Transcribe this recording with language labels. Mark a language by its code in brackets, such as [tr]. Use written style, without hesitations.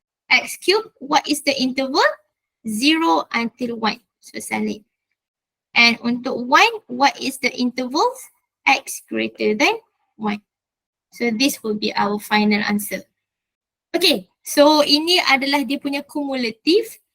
[en] X cube, what is the interval? [ms] 0 [en] until [ms] 1. So salin. [en] And [ms] untuk [en] 1, what is the intervals? X greater than 1. So this will be our final answer. Okay, so [ms] ini adalah dia punya cumulative.